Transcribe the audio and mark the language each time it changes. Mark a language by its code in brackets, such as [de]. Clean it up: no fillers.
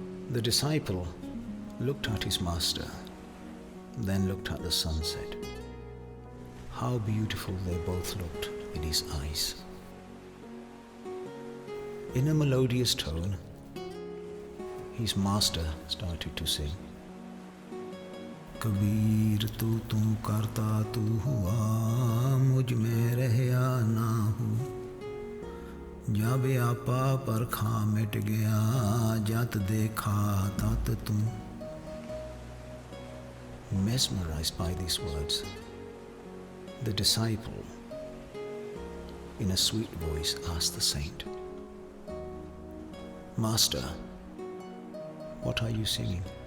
[en] The disciple looked at his master, then looked at the sunset. How beautiful they both looked in his eyes. In a melodious tone, his master started to sing. [hi] Kabir तू करता तू हुआ मुझ में रहया ना हूँ जब आपा परखा मिट गया जत देखा तत तू. [en] Mesmerized by these words, the disciple in a sweet voice asked the saint, Master, what are you singing?